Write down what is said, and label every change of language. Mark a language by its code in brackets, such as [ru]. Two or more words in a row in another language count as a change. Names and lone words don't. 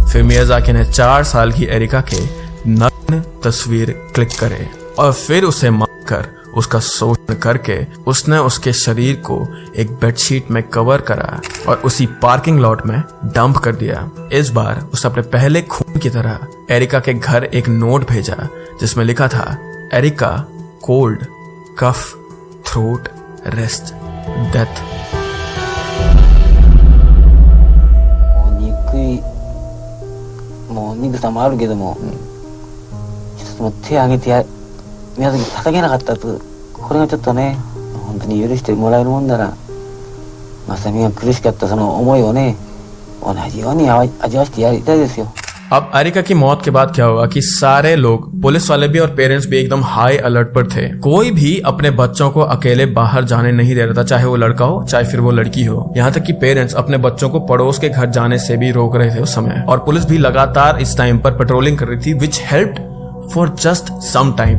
[hi] फिर मियाजाकी ने 4 साल की एरिका के नग्न तस्वीर क्लिक करे और फिर उसे मारकर उसका शोषण करके उसने उसके शरीर को एक बेडशीट में कवर करा और उसी [en] parking lot [hi] में डंप कर दिया। इस बार उसने अपने पहले खून की तरह एरिका के घर एक नोट भेजा जिसमें लिखा था, एरिका, [en] cold, cough, throat, rest, death. [ja] もう憎さもあるけども、一つも手を挙げて宮崎叩けなかったと、これがちょっとね、本当に許してもらえるもんなら、まさみが苦しかったその思いをね、同じように味わしてやりたいですよ。 [hi] अब एरिका की मौत के बाद क्या हुआ कि सारे लोग, पुलिस वाले भी और पेरेंट्स भी एकदम [en] high alert [hi] पर थे। कोई भी अपने बच्चों को अकेले बाहर जाने नहीं दे रहा था, चाहे वो लड़का हो चाहे फिर वो लड़की हो। यहाँ तक कि पेरेंट्स अपने बच्चों को पड़ोस के घर जाने से भी रोक रहे थे उस समय। और पुलिस भी लगातार इस टाइम पर पेट्रोलिंग कर रही थी, [en] which helped for just some time.